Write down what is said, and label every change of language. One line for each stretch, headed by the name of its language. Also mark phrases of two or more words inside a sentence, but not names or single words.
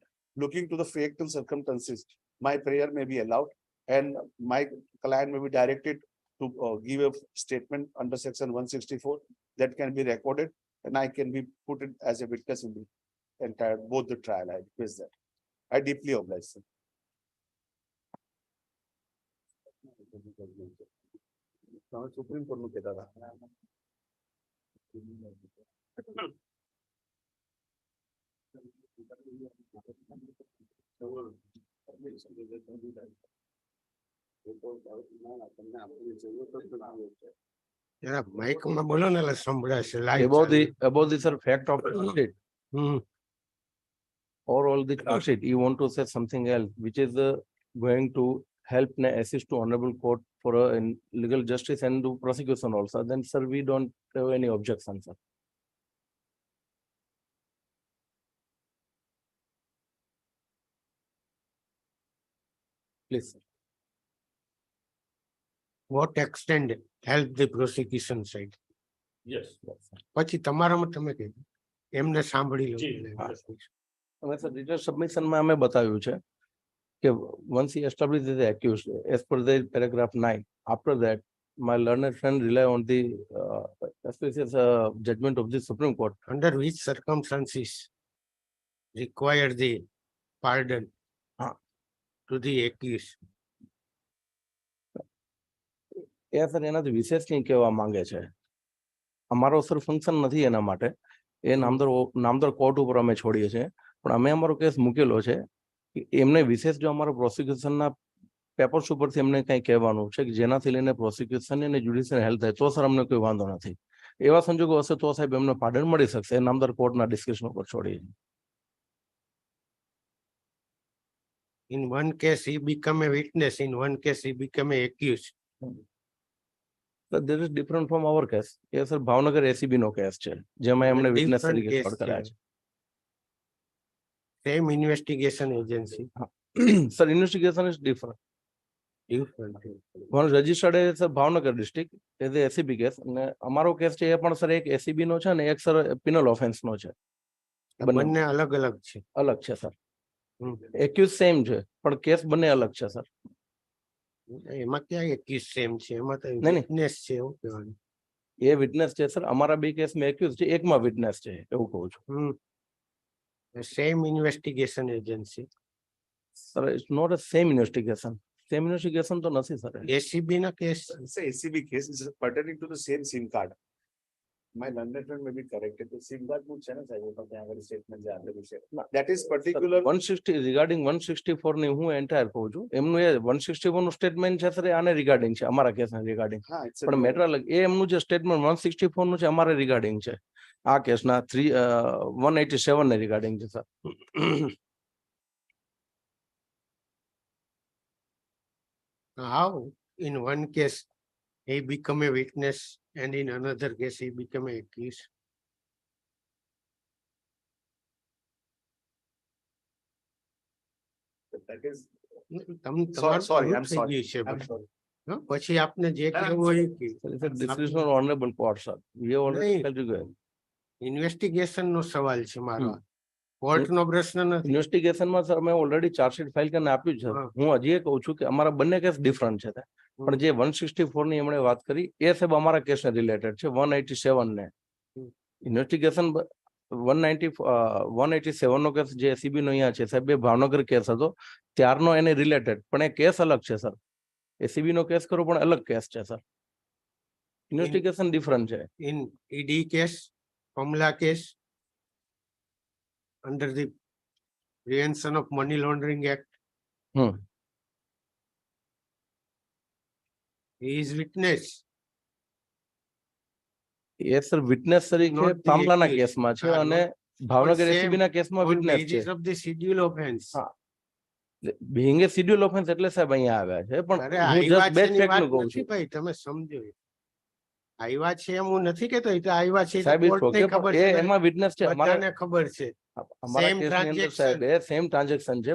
English: Looking to the factual circumstances, my prayer may be allowed and my client may be directed to give a statement under section 164 that can be recorded, and I can be put in as a witness in the entire both the trial. I request that. I deeply oblige, sir. Supreme Court
Gujarati: નું કહેતા હતા. જરા માઇકમાં બોલો ને એટલે સંભળાશે live
English: About the sir fact of it હમ. or all the charge sheet, you want to say something else, which is going to help and assist to honorable court for in legal justice and do prosecution also. Then, sir, we don't have any objection, sir. Please, sir. What extent help the prosecution side? યસ
Gujarati: પછી તમારામાં તમે કીધું એમને સાંભળી લો. જી. હા. અમે સર રિટર્ન સબમિશનમાં અમે બતાવ્યું છે કે
English: once he established the accused as per the paragraph 9, after that my learned friend rely on the auspicious judgment of the Supreme Court. Under which circumstances require the pardon to the accused.
Gujarati: એ સર એનાથી વિશેષ કંઈ કહેવા માંગે છે. અમારો સર ફંક્શન નથી એના માટે, એ નામદાર કોર્ટ ઉપર અમે છોડીએ છીએ, પણ અમે અમારો કેસ મૂકેલો છે કે એમને વિશેષ જો અમારા પ્રોસિક્યુશનના પેપર્સ ઉપરથી એમને કંઈ કહેવાનું છે કે જેનાથી લઈને પ્રોસિક્યુશન અને
English: judicial help
Gujarati: થાય તો સર અમને કોઈ વાંધો નથી. એવા સંજોગો હશે તો સાહેબ એમને પાર્ડન મળી શકશે, એ નામદાર કોર્ટના ડિસ્કશન ઉપર છોડીએ.
English: In one case he become a witness, in one case he become a accused. But there is different from our case.
Gujarati: એ સર ભાવનગર એસીબી નો કેસ છે જેમાં એમને વિટનેસ
English: Different
Gujarati: તરીકે
English: case
Gujarati: કોલ કર્યા છે.
English: Same investigation agency. sir investigation is different. Different. one registered a sir Bhavnagar district as a ACB case,
Gujarati: અને અમારો કેસ છે એ પણ સર એક એસીબી નો છે અને એક સર
English: penal offense
Gujarati: નો છે. બંને અલગ અલગ છે. અલગ છે સર.
English: accused same
Gujarati: છે પણ કેસ બંને અલગ છે સર. એમાં ક્યાં
English: accused same
Gujarati: છે, એમાં તો નહીં. witness છે એવું કહેવાનું. એ વિટનેસ છે સર, અમારા બે કેસમાં એક્યુઝ છે, એકમાં વિટનેસ છે એવું કહું છું.
English: Same investigation agency. sir it's not a same investigation.
Gujarati: સેમ ઇન્વેસ્ટિગેશન તો નથી સર. ACB ના કેસ
English: It's a ACB case, it's pertaining to the same SIM card. My learned friend may be corrected. The SIM card
Gujarati: નું છે ને સાહેબ, પણ ત્યાં આગળ statement જે આપેલું છે.
English: That is particular.
Gujarati: 160 રિગાર્ડિંગ 164 ની હું એન્ટાયર કહું છું. એમનું એ 161 નું સ્ટેટમેન્ટ છે સર, એ આને રિગાર્ડિંગ છે, અમારા કેસના રિગાર્ડિંગ. હા, it's પણ મેટર અલગ. એ એમનું જે સ્ટેટમેન્ટ 164 નું છે અમારે રિગાર્ડિંગ છે. આ કેસના 187 ને રિગાર્ડિંગ છે સર.
English: how in one case he become a witness and in another case he become a accused. That is.
Gujarati: તમારું
English: I'm
Gujarati: થઈ
English: sorry.
Gujarati: ગયું છે
English: I'm
Gujarati: બધું.
English: sorry.
Gujarati: હા, પછી આપને જે કહેવું હોય એ કહે.
English: description honorable court sir. we have
Gujarati: નહીં.
English: ઓલરેડી
Gujarati: ઇન્વેસ્ટિગેશન નો સવાલ છે મારો. કોર્ટ નો પ્રશ્ન નથી. ઇન્વેસ્ટિગેશનમાં સર મેં ઓલરેડી ચાર્જશીટ ફાઇલ કરીને આપ્યું છે. હા. હું હજી એ કહું છું કે અમારા બંને કેસ ડિફરન્ટ છે. પણ જે 164 ની એમણે વાત કરી એ સાહેબ અમારા કેસને રિલેટેડ છે. 187 ને ઇન્વેસ્ટિગેશન 187 નો કેસ જે એસીબી નો અહીંયા છે સાહેબ, એ ભાવનગર કેસ હતો ત્યારનો એને રિલેટેડ, પણ એ કેસ અલગ છે સર. એસીબી નો કેસ કરો પણ અલગ કેસ છે સર.
English: investigation different
Gujarati: છે.
English: In ED case, Pamela case, under the Prevention of Money Laundering Act, he is witness.
Gujarati: એ સર વિટનેસ તરીકે
English: Not the
Gujarati: પામલાના
English: accused.
Gujarati: કેસમાં છે હા, અને
English: not-
Gujarati: ભાવનગર
English: same
Gujarati: એસીબી ના કેસમાં
English: On
Gujarati: વિટનેસ છે.
English: basis of the schedule offense.
Gujarati: હા.
English: being a schedule offense
Gujarati: એટલે સાહેબ અહીંયા આવ્યા છે, પણ અરે હું આવ્યા જસ્ટ છે બેસ્ટ ની ફેક્ટ વાત નું કહું નથી છું ભાઈ, તમે સમજો. આવ્યા છે એમ હું નથી કેતો, એ તો આવ્યા છે, એ તો સાહેબ. કોર્ટને ખબર છે, એમાં વિટનેસ છે અમારા બધાને ખબર છે. અમારા
English: Same
Gujarati: કેસની અંદર સાહેબ એ
English: same transaction
Gujarati: છે,